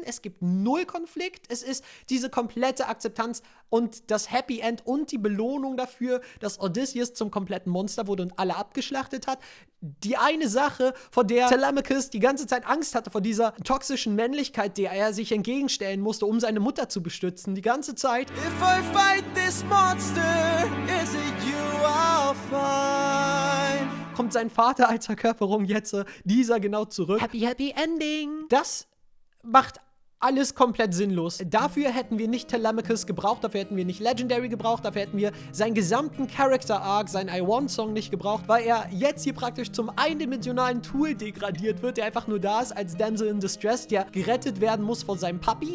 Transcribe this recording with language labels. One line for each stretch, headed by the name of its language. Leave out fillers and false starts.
German: Es gibt null Konflikt. Es ist diese komplette Akzeptanz und das Happy End und die Belohnung dafür, dass Odysseus zum kompletten Monster wurde und alle abgeschlachtet hat. Die eine Sache, vor der Telemachus die ganze Zeit Angst hatte, vor dieser toxischen Männlichkeit, der er sich entgegenstellen musste, um seine Mutter zu bestützen, die ganze Zeit.
English: If I fight this monster, is it you I'll find?
German: Kommt sein Vater als Verkörperung jetzt, dieser genau zurück.
English: Happy, happy ending.
German: Das macht alles komplett sinnlos. Dafür hätten wir nicht Telemachus gebraucht, dafür hätten wir nicht Legendary gebraucht, dafür hätten wir seinen gesamten Character-Arc, seinen I Want Song nicht gebraucht, weil er jetzt hier praktisch zum eindimensionalen Tool degradiert wird, der einfach nur da ist als Damsel in Distress, der gerettet werden muss von seinem Papi.